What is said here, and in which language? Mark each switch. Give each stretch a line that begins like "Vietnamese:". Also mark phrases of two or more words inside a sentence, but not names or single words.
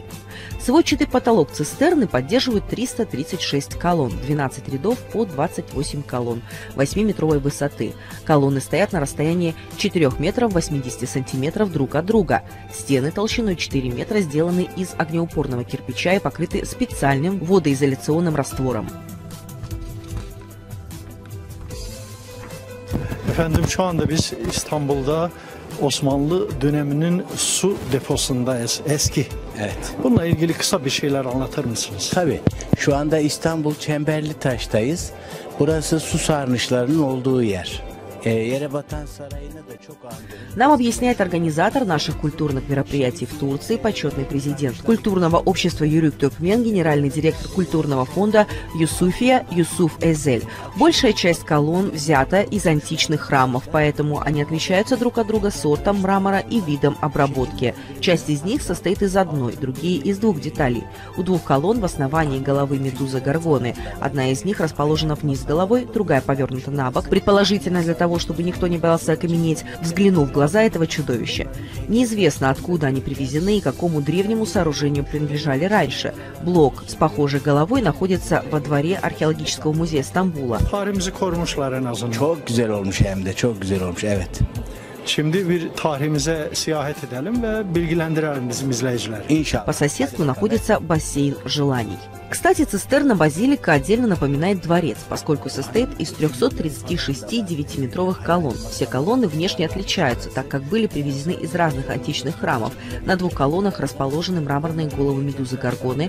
Russian: Сводчатый потолок цистерны поддерживают 336 колонн, 12 рядов по 28 колонн 8-метровой высоты. Колонны стоят на расстоянии 4 метров 80 сантиметров друг от друга. Стены толщиной 4 метра сделаны из огнеупорного кирпича и покрыты специальным водоизоляционным раствором.
Turkish: Efendim şu anda biz İstanbul'da Osmanlı döneminin su deposundayız, eski. Evet. Bununla ilgili kısa bir şeyler anlatır mısınız? Tabii. Şu anda İstanbul Çemberlitaş'tayız. Burası su sarnıçlarının olduğu yer. Yerebatan Sarayı'nı da çok andırır.
Russian: Нам объясняет организатор наших культурных мероприятий в Турции, почетный президент культурного общества Юрик Төкмен, генеральный директор культурного фонда Юсуфия Юсуф Эзель. Большая часть колонн взята из античных храмов, поэтому они отличаются друг от друга сортом мрамора и видом обработки. Часть из них состоит из одной, другие из двух деталей. У двух колонн в основании головы медузы Горгоны. Одна из них расположена вниз головой, другая повернута на бок, предположительно для того, чтобы никто не боялся окаменеть, взглянув в глаза этого чудовища. Неизвестно, откуда они привезены и какому древнему сооружению принадлежали раньше. Блок с похожей головой находится во дворе археологического музея Стамбула.
Turkish: Tarihimizi korumuşlar en azından. Çok güzel olmuş hem de, çok güzel olmuş, evet. Şimdi bir tarihimize seyahat edelim ve bilgilendirelim bizim izleyicileri. İnşallah.
Russian: По соседству находится бассейн желаний. Кстати, цистерна-базилика отдельно напоминает дворец, поскольку состоит из 336 9-метровых колонн. Все колонны внешне отличаются, так как были привезены из разных античных храмов. На 2 колоннах расположены мраморные головы медузы Горгоны.